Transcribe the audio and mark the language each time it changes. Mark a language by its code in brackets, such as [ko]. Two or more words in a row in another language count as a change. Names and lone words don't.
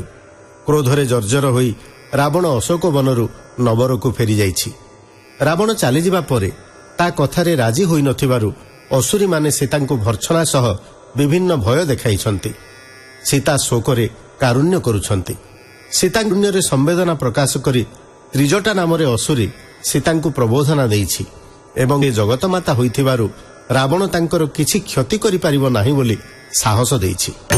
[or] କ୍ରୋଧରେ ଜର୍ଜର ହୋଇ ରାବଣ ଅଶୋକ ବନରୁ ନବରକୁ ଫେରି ଯାଇଛି। ରାବଣ ଚାଲି ଯିବା ପରେ ତା କଥାରେ ରାଜି ହୋଇ ନଥିବାରୁ ଅସୁରୀ ମାନେ ସୀତାଙ୍କୁ ଭର୍ତ୍ସନା ସହ ବିଭିନ୍ନ ଭୟ ଦେଖାଉଛନ୍ତି। ସୀତା ଶୋକରେ କାରୁଣ୍ୟ କରୁଛନ୍ତି। ସୀତାଙ୍ଗୁଣ୍ୟରେ ସମ୍ବେଦନା ପ୍ରକାଶ କରି ତ୍ରିଜଟା ନାମରେ ଅସୁରୀ ସୀତାଙ୍କୁ ପ୍ରବୋଧନା ଦେଉଛି ଏବଂ ଏ ଜଗତମାତା ହୋଇଥିବାରୁ ରାବଣ ତାଙ୍କର କିଛି କ୍ଷତି କରି ପାରିବ ନାହିଁ ବୋଲି ସାହସ ଦେଉଛି।